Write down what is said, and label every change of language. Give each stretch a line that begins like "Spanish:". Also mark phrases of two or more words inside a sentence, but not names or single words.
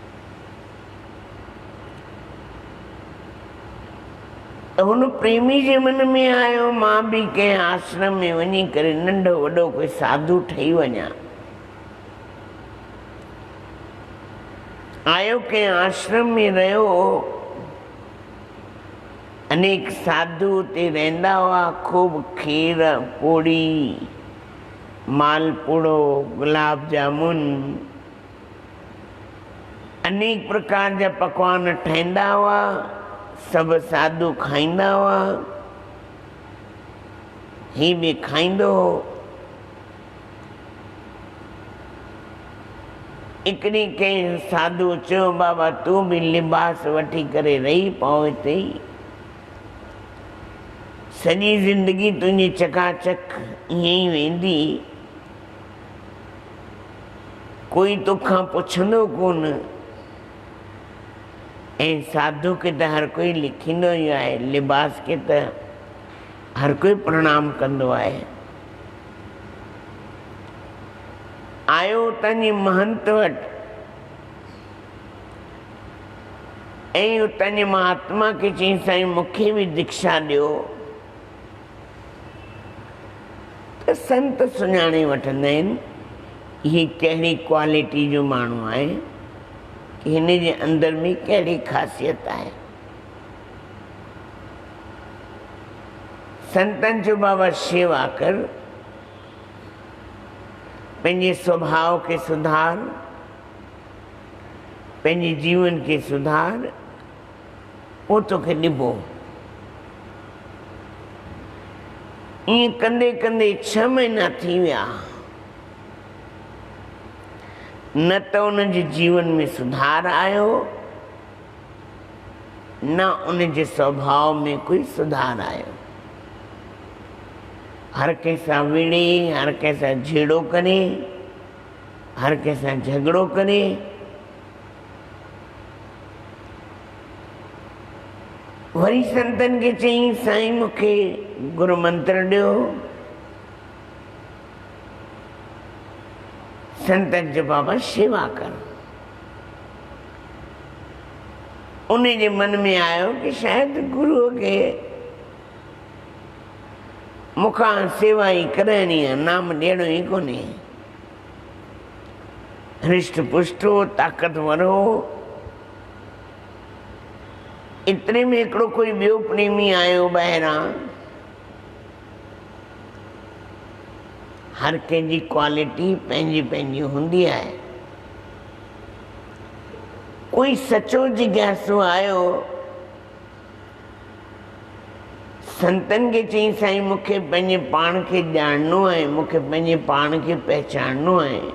Sindhi: हुन प्रेमी जे मन में आयो, मां भी कंहिं आश्रम में वञी करे नंढो वॾो कोई साधु ठही वञा। आयो कंहिं आश्रम में रहियो, अनेक साधु उते रहंदा हुआ। खूब खीर पूड़ी, मालपुड़ो, गुलाब जामुन, अनेक प्रकार जा पकवान ठहंदा हुआ। सब साधु खाईंदा हुआ, ही भी खाईंदो हो। हिकिड़ी कंहिं साधु चयो, बाबा तूं भी लिबास वठी करे रही पओ हिते ई, सॼी ज़िंदगी तुंहिंजी चकाचक ईअं ई वेंदी, कोई तोखां पुछंदो कोन। ऐं साधु के त हर कोई लिखींदो ई आहे, लिबास के त हर कोई प्रणाम कंदो आहे। आयो उतां जे महंत वटि, ऐं उतां जे महात्मा खे चई, साईं मूंखे भी दीक्षा ॾियो। त संत सुञाणे वठंदा आहिनि हीअ कहिड़ी क्वालिटी जो माण्हू आहे, कि हिन जे अंदर में कहिड़ी ख़ासियत आहे। संतन जो बाबा शेवा कर, पंहिंजे स्वभाव के सुधार, पंहिंजे जीवन के सुधार, वो तोखे ॾिबो। ईअं कंदे कंदे 6 महीना थी विया, न त उन जे जीवन में सुधार आयो, न उन जे स्वभाव में कोई सुधार आयो। हर कंहिंसां विड़े, हर कंहिंसां झेड़ो करे, हर कंहिंसां झगड़ो करे। वरी संतन खे चई, साईं मूंखे गुरु मंत्र ॾियो। संतन जो बाबा शेवा कर। उन्हें जे मन में आयो कि शायद गुरु के मुखां सेवा ही कराइणी है, नाम ॾियणो ही कोन्हे। हृष्ट पुष्ट हो, ताक़तवर हो। इतने में हिकिड़ो कोई ॿियो प्रेमी आयो ॿाहिरां। हर कंहिंजी क्वालिटी पंहिंजी पंहिंजी हूंदी आहे। कोई सचो जिज्ञासु आयो, संतन खे चई, साईं मूंखे पंहिंजे पाण खे ॼाणनो आहे, मूंखे पंहिंजे पाण खे पहचाननो आहे।